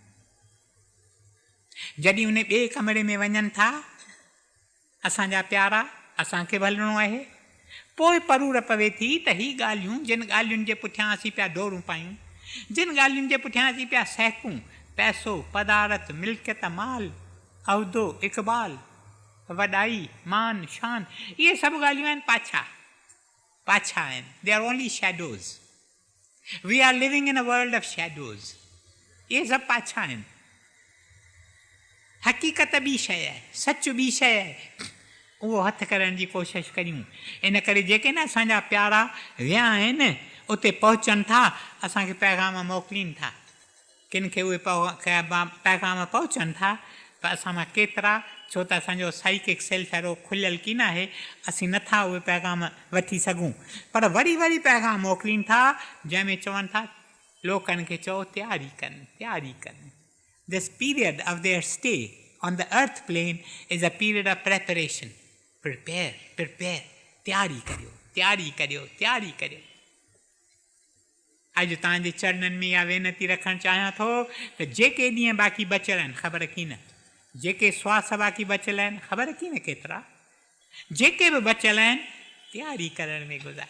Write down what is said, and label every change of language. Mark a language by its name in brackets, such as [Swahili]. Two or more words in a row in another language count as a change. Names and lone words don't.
[Sindhi] जॾहिं उन ॿिए कमरे में वञनि था असांजा प्यारा, असांखे बि हलणो आहे, पोइ परूर पवे थी त ही ॻाल्हियूं, जिन ॻाल्हियुनि जे पुठियां असीं पिया डोरूं पायूं, जिन ॻाल्हियुनि जे पुठियां असीं पिया सहकूं, पैसो, पदारत, मिल्कियत, माल, उहिदो, इक़बाल, वॾाई, मान, शान, इहे सभु ॻाल्हियूं आहिनि पाछा, पाछा आहिनि। [English] They are only shadows. We are living in a world of shadows. [Sindhi] इहे सभु पाछा आहिनि। हक़ीक़त ॿी शइ आहे, सच ॿी शइ आहे, उहो हथु करण जी कोशिशि करियूं। इन करे जेके न असांजा प्यारा विया आहिनि उते पहुचनि था, असांखे पैगाम मोकिलीनि था, किन खे उहे पैगाम पहुचनि था, पर असां मां केतिरा, छो त असांजो [English] psychic self [Sindhi] अहिड़ो खुलियल की न आहे, असीं नथा उहे पैगाम वठी सघूं, पर वरी वरी पैगाम मोकिलीनि था जंहिंमें चवनि था लोकनि खे चओ तयारी कनि, तयारी कनि। [English] This period of their stay on the earth plane is a period of preparation. Prepare, prepare, [Sindhi] तयारी करियो, तयारी करियो, तयारी करियो। अॼु तव्हांजे चरणनि में इहा वेनती रखणु चाहियां थो त जेके ॾींहं बाक़ी बचियल आहिनि, ख़बर की न, जेके श्वास बाक़ी बचियल आहिनि, ख़बर की न केतिरा, जेके बि बचियल आहिनि तयारी करण में गुज़ार।